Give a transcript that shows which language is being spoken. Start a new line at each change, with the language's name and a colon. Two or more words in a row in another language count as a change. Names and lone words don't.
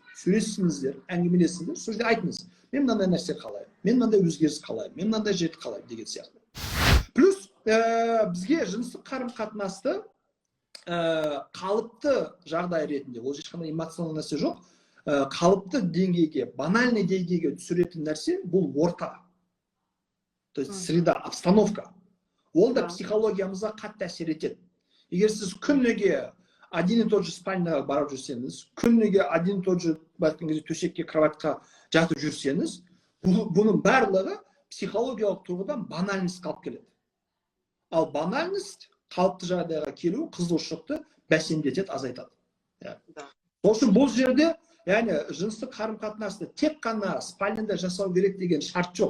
Kazakh: Сөйлесіңіздер, әңгімелесіңіздер, сол жерде айтыңыз. Мен мынандай нәрсе қалаймын, мен мынандай өзгеріс қалаймын, мен мынандай жерді қалаймын деген сияқты. Плюс бізге жыныстық қарым-қатынасты қалыпты жағдай ретінде, ол ешқандай эмоционалды нәрсе жоқ, қалыпты деңгейге, банальный деңгейге түсіретін нәрсе бұл орта.
Russian: То есть среда, обстановка.
Kazakh: Ол да психологиямызға қатты әсер етеді. Егер сіз күніге
Russian: один и тот же
Kazakh: спальняға барып жүрсеңіз, күніге
Russian: один и тот же
Kazakh: төсекке, кроватқа жатып жүрсеңіз, бұның барлығы психологиялық тұрғыдан банальность қалып келеді. Ал банальность қалыпты жағдайға келу қызығушылықты бәсеңдетеді, азайтады. Сол үшін бұл жерде, яғни жыныстық қарым-қатынасты тек қана спальняда жасау керек деген шарт жоқ.